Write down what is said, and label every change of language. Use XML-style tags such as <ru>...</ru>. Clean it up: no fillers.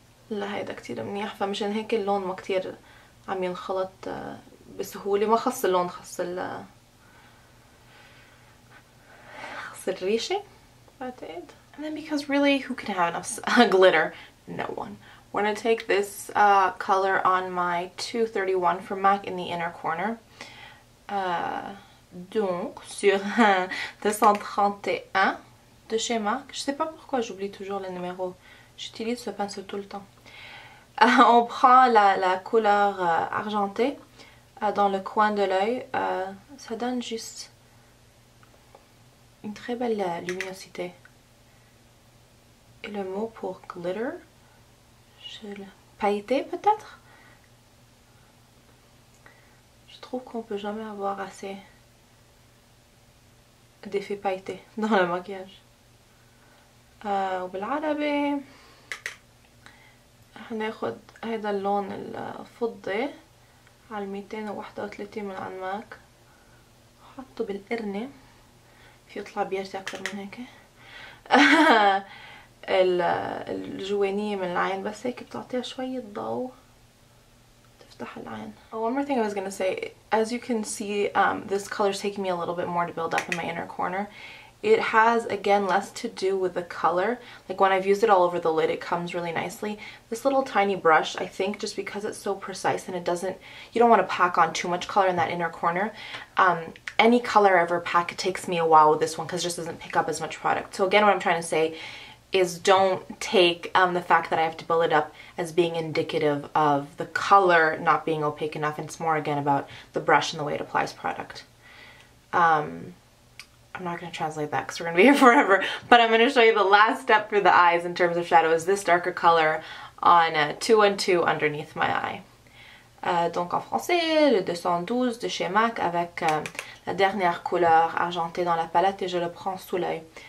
<ar>لا هيدا كتير منيح، فمشان هيك اللون ما كتير عم ينخلط بسهولة. ما خص اللون، خص الريشة بعتقد.</ar> <en>And then because really who can have enough glitter? No one. We're going to take this color on my 231 from MAC in the inner corner.</en> <fr>Donc, sur 231 de chez MAC. Je sais pas pourquoi j'oublie toujours le numéro. J'utilise ce pinceau tout le temps. On prend la couleur argentée dans le coin de l'œil. Ça donne juste une très belle luminosité. Et le mot pour glitter, pailleté peut-être. Je trouve qu'on peut jamais avoir assez d'effets pailletés dans le maquillage.</fr> <ar>وبالعربي هناخد هيدا اللون الفضي على 231 من عند ماك، حطه بالقرنة. في يطلع بيرتي اكتر من هيك. الجوانية من العين بس هيك بتعطيها شوية ضوء تفتح العين.</ar> <en>One more thing I was gonna say, as you can see, this color is taking me a little bit more to build up in my inner corner. It has, again, less to do with the color. Like when I've used it all over the lid, it comes really nicely. This little tiny brush, I think just because it's so precise and it doesn't, you don't want to pack on too much color in that inner corner. Any color I ever pack, it takes me a while with this one because it just doesn't pick up as much product. So again, what I'm trying to say is don't take the fact that I have to build it up as being indicative of the color not being opaque enough. It's more again about the brush and the way it applies product. I'm not going to translate that because we're going to be here forever, but I'm going to show you the last step for the eyes in terms of shadow is this darker color on 212 underneath my eye.</en> <fr>Donc en français, le 212 de chez MAC avec la dernière couleur argentée dans la palette et je le prends sous l'œil.</fr>